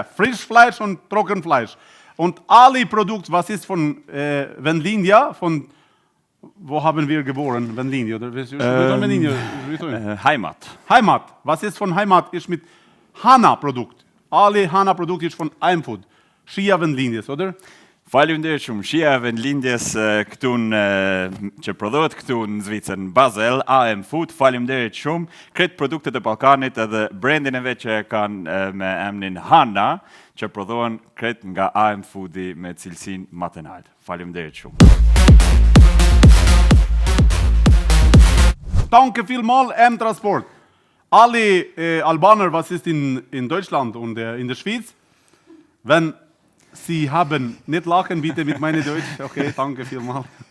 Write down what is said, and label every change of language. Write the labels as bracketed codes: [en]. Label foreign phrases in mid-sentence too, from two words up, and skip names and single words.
[de] Frischfleisch und Trockenfleisch. Und alle Produkte, was ist von Venlindia, von wo haben wir geboren? Venlindia, oder? Heimat. Heimat. Was ist von Heimat? Ist mit Hana-Produkt. Alle Hana-Produkte ist von Einfood. [sq] Shia Venlindias, oder? Faleminderit shumë. Shia Venlindjes këtu që prodhohet këtu në Zvicër, në Basel, AM Food. Faleminderit shumë. Kretë produktet e Ballkanit edhe brandin e vet që kanë me emrin Hana, që prodhohen kretë nga AM Foodi me cilësinë më të lartë. Faleminderit shumë. [de] Danke vielmals, M-Transport. Alle Albaner, was ist in Deutschland und in der Schweiz, wenn Sie haben, nicht lachen bitte mit meinem Deutsch, okay, danke vielmals.